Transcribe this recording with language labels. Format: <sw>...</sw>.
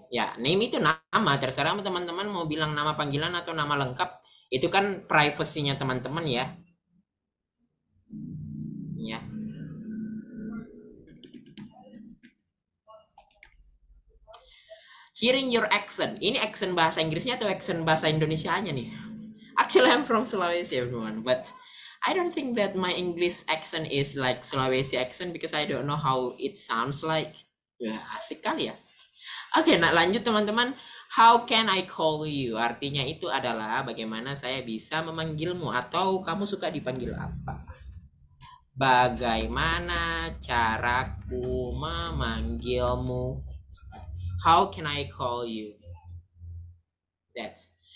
<id>Ya, name itu nama. Terserah teman-teman mau bilang nama panggilan atau nama lengkap. Itu kan privasinya teman-teman ya. Ya.</id> <en>Hearing your accent.</en> <id>Ini accent bahasa Inggrisnya atau accent bahasa Indonesianya nih?</id> <en>Actually, I'm from Sulawesi, everyone. But I don't think that my English accent is like Sulawesi accent because I don't know how it sounds like.</en> <id>Ya, asik kali ya. Oke, nah lanjut teman-teman.</id> <en>How can I call you?</en> <id>Artinya itu adalah bagaimana saya bisa memanggilmu atau kamu suka dipanggil apa? Bagaimana caraku memanggilmu?</id> <en>How can I call you? That's.</en>